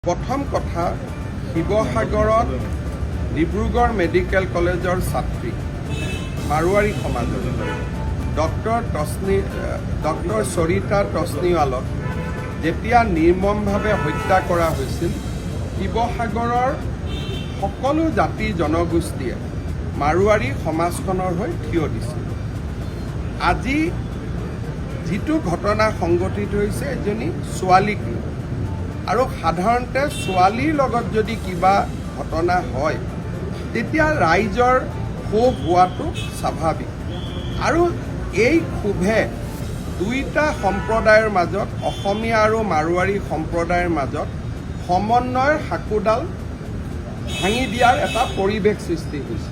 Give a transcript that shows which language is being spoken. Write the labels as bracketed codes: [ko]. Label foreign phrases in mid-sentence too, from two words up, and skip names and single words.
[as] প্ৰথম কথা শিৱসাগৰত ডিব্ৰুগড় [en] medical college [as] ছাত্ৰী মাৰুৱাৰী সমাজৰ ডক্টৰ সৰিতা তস্নীৱালক যেতিয়া নিৰ্মমভাৱে হত্যা কৰা হৈছিল শিৱসাগৰৰ সকলো জাতি জনগোষ্ঠীয়ে মাৰুৱাৰী সমাজখনৰ হৈ থিয় দিছিল। আজি যিটো ঘটনা সংঘটিত হৈছে এজনী ছোৱালীক আৰু সাধাৰণতে ছোৱালীৰ লগত যদি কিবা ঘটনা হয় তেতিয়া ৰাইজৰ ক্ষোভ হোৱাটো স্বাভাৱিক আৰু এই ক্ষোভে দুইটা সম্প্ৰদায়ৰ মাজত অসমীয়া আৰু মাৰুৱাৰী সম্প্ৰদায়ৰ মাজত সমন্বয়ৰ হাকুডাল ভাঙি দিয়াৰ এটা পৰিৱেশ সৃষ্টি হৈছে।